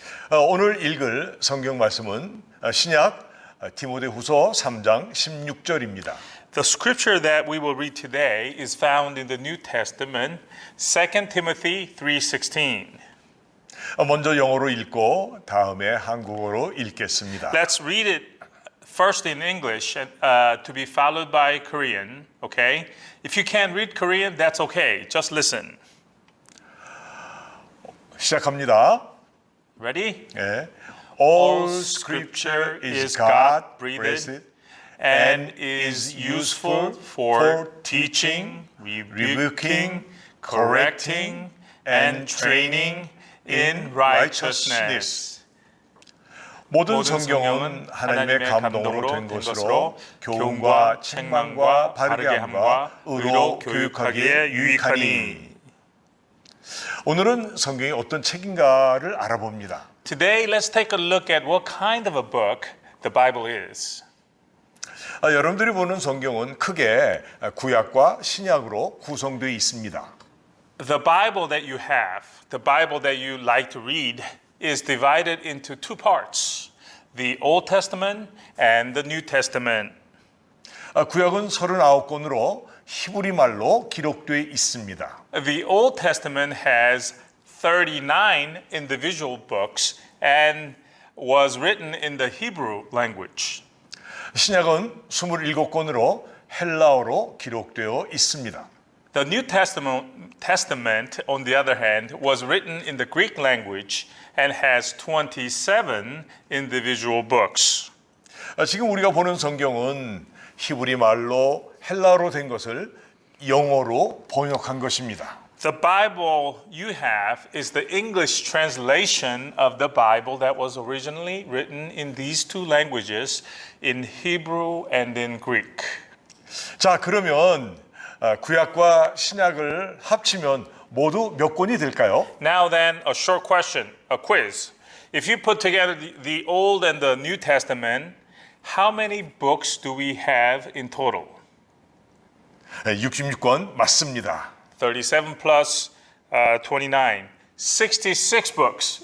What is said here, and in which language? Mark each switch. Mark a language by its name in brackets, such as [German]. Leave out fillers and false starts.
[Korean] 오늘 읽을 성경 말씀은 신약 디모데후서 3장 16절입니다. [English] The scripture that we will read today is found in the New Testament, 2 Timothy 3:16. [Korean] 먼저 영어로 읽고 다음에 한국어로 읽겠습니다. [English] Let's read it first in English to be followed by Korean, okay? If you can't read Korean, that's okay. Just listen. [Korean] 시작합니다. [English] Ready? [Korean] 예. [English] All scripture is God-breathed and is useful for teaching, rebuking, correcting, and training in righteousness. [Korean] 모든 성경은 하나님의 감동으로 된 것으로 교훈과 책망과 바르게 함과 의로 교육하기에 유익하니. 오늘은 성경이 어떤 책인가를 알아봅니다. [English] Today, let's take a look at what kind of a book the Bible is. [Korean] 여러분들이 보는 성경은 크게 구약과 신약으로 구성되어 있습니다. [English] The Bible that you have, the Bible that you like to read, is divided into two parts, the Old Testament and the New Testament. [Korean] 구약은 39권으로 히브리 말로 기록되어 있습니다. [English] The Old Testament has 39 individual books and was written in the Hebrew language. [Korean] 신약은 27권으로 헬라어로 기록되어 있습니다. [English] The New Testament, on the other hand, was written in the Greek language and has 27 individual books. [Korean] 지금 우리가 보는 성경은 히브리 말로 헬라어로 된 것을 영어로 번역한 것입니다. [English] The Bible you have is the English translation of the Bible that was originally written in these two languages, in Hebrew and in Greek. [Korean] 자, 그러면 구약과 신약을 합치면 모두 몇 권이 될까요? [English] Now then, a short question, a quiz. If you put together the Old and the New Testament, how many books do we have in total? [Korean] 66권 맞습니다. [English] 37 plus 29. 66 books.